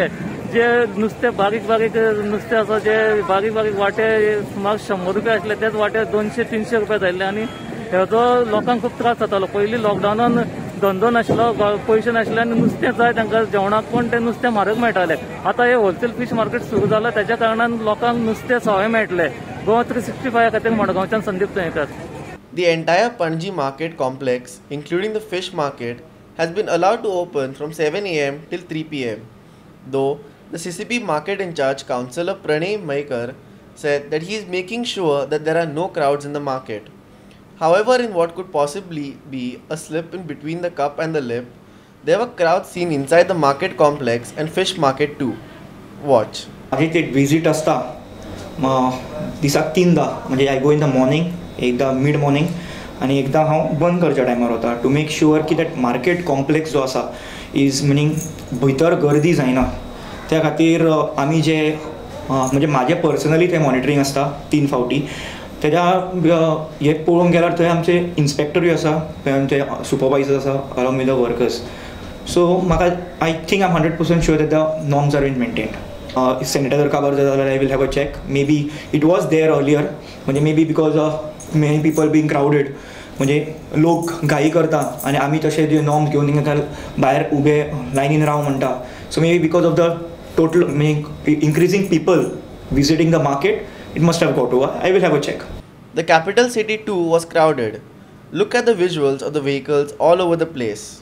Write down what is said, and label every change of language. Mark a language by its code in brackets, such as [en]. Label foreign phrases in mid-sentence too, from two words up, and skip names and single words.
[kok] जे नुस्तें बारीक नुस्तें आसा, जे बारीक वाटे सुमार 100 रुपया आसले, तेच वाटे 200-300 रुपया जाल्ले. आनी हेजो लोकांक खूब त्रास जातालो. पयलीं लॉकडावनान धंदो नाशिल्लो, पयशे नाशिल्ले आनी नुस्तें जाय तांकां जेवणाक, पण तें नुस्तें म्हारग मेळटालें. आतां हे होलसेल फीश मार्केट सुरू जालां तेज्या कारणान लोकांक नुस्तें सवाय मेळटलें. गोवा 365 खातीर मडगांवच्यान संदीप तयेकर. [en] The entire Panaji market complex, including the fish market, has been allowed to open from 7 AM till 3 PM. Though the CCP market in charge councillor Pranay Maikar said that he is making sure that there are no crowds in the market. However, in what could possibly be a slip in between the cup and the lip, there were crowds seen inside the market complex and fish market too. Watch. [kok] माझी एक विजिट असता दिसाक 3दा, म्हणजे [en] I go in the morning, [kok] एकदा [en] mid morning [kok] आनी एकदा हांव बंद करच्या टायमार वता, [en] to make sure [kok] की [en] that market complex [kok] जो आसा [en] is meaning [kok] भितर गर्दी जायना. त्या खातीर आमी जे म्हणजे म्हाजें पर्सनली तें मॉनिटरींग आसता 3 फावटी. तेज्या हे पळोवंक गेल्यार थंय आमचे इन्स्पेक्टरूय आसा, थंय आमचे सुपरवायझर आसा [en] along with the workers. सो म्हाका I think I am 100% sure that the norms are being maintained. [kok] सॅनिटायझर काबार जाल्यार [en] I will have a check. Maybe it was there earlier, [kok] म्हणजे [en] maybe because of many people being crowded, [kok] म्हणजे लोक घाई करता आनी आमी तशे जे नॉर्म्स घेवन हिंगा भायर उबे लायनीन राव म्हणटा. [en] So maybe because of the total increasing people visiting the market, it must have got over. I will have a check. The capital city too was crowded. Look at the visuals of the vehicles all over the place.